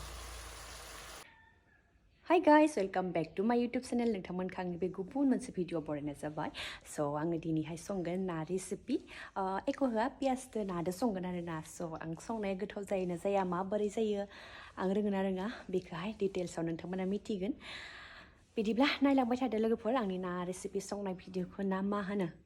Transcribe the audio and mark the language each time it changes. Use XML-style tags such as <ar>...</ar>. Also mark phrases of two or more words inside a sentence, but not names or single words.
<en>Hi guys, welcome back to my YouTube channel.</en> <brx>नोंथांमोनखौ आंनि बे गुबुन मोनसे भिडिअ बरायनाय जाबाय स' आङो दिनैहाय संगोन ना रेसिपि एख' होआ पियासजों नादो संगोन आरो ना स' आं संनाया गोथाव जायोना जाया माबोरै जायो आं रोङोना रोङा बेखौहाय डिटेल्सआव नोंथांमोना मिथिगोन बिदिब्ला नायलांबाय थादो लोगोफोर आंनि ना रेसिपि संनाय भिडिअखौ ना मा होनो</brx>